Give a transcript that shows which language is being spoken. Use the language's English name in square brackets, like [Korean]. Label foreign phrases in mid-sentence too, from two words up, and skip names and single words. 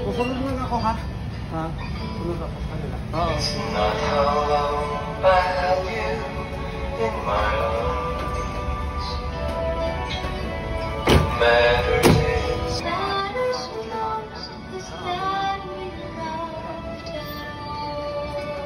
[Filipino] Kusunod mo ako, ha? Ha? Kusunod ako. Oo. [English] It's not how long I have you in my arms. What matters is Matters most is that we loved at all.